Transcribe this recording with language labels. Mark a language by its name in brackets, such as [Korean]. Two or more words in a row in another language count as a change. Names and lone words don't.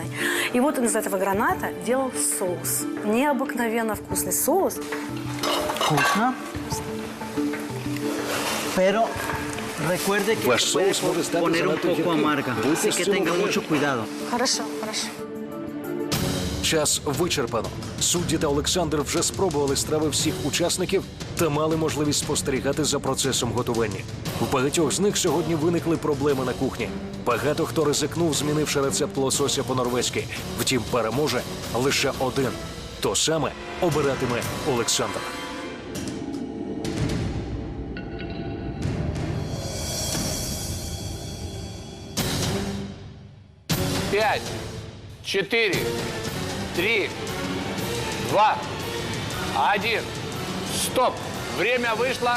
[Russian] И вот он из этого граната делал соус. Необыкновенно вкусный соус. Вкусно. [Spanish] Pero recuerde que [Ukrainian] Ваш [Spanish] se puede [Ukrainian] соус може стати [Spanish] poner un [Ukrainian] занадто [Spanish] poco [Ukrainian] гірким. [Spanish] amarga. [Ukrainian] Будьте [Spanish] Así [Ukrainian] з [Spanish] que [Ukrainian] цим [Spanish] tenga [Ukrainian] обережні. [Spanish] mucho cuidado. [Russian] Хорошо, хорошо. [Ukrainian] Час вичерпано. Судді та Олександр вже спробували страви всіх учасників та мали можливість спостерігати за процесом готування. У багатьох з них сьогодні виникли проблеми на кухні. Багато хто ризикнув, змінивши рецепт лосося по-норвезьки. Втім, переможе лише один. То саме обиратиме Олександр. [Russian] Пять, 4, 3, 2, 1. Стоп! Время вышло.